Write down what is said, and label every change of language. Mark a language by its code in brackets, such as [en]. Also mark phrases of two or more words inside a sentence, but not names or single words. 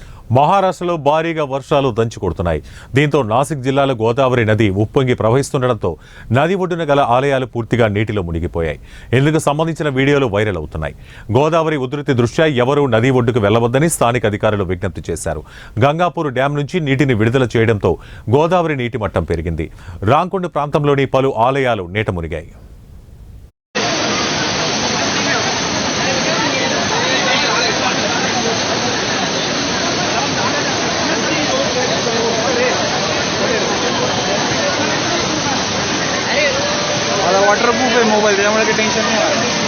[te] మహారాష్ట్రలో భారీగా వర్షాలు దంచుకొడుతున్నాయి. దీంతో నాసిక్ జిల్లాలో గోదావరి నది ఉప్పొంగి ప్రవహిస్తుండటంతో నది ఒడ్డున గల ఆలయాలు పూర్తిగా నీటిలో మునిగిపోయాయి. ఇందుకు సంబంధించిన వీడియోలు వైరల్ అవుతున్నాయి. గోదావరి ఉధృతి దృష్ట్యా ఎవరూ నది ఒడ్డుకు వెళ్లవద్దని స్థానిక అధికారులు విజ్ఞప్తి చేశారు. గంగాపూర్ డ్యాం నుంచి నీటిని విడుదల చేయడంతో గోదావరి నీటి మట్టం పెరిగింది. రాంకొండ ప్రాంతంలోని పలు ఆలయాలు నీట మునిగాయి. [mr] वॉटरप्रूफ आहे मोबाईल, त्यामुळे काही टेन्शन नाही आहे.